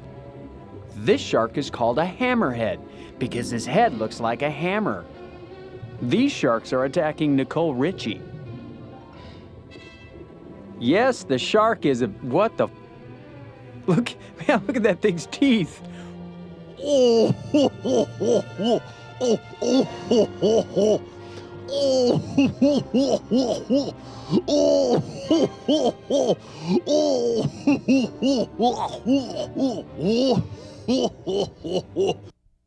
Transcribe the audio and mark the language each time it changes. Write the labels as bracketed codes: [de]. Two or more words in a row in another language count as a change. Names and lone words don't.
[en] This shark is called a hammerhead because his head looks like a hammer. These sharks are attacking Nicole Richie. Yes, the shark is a... What the... Look, man, look at that thing's teeth. Oh, ho, ho, ho, ho. Oh, oh, ho, ho, ho. Oh, ho, ho, ho, ho. Oh, ho, ho, ho. Oh, ho, ho, ho, ho. Oh, ho, ho, ho, ho.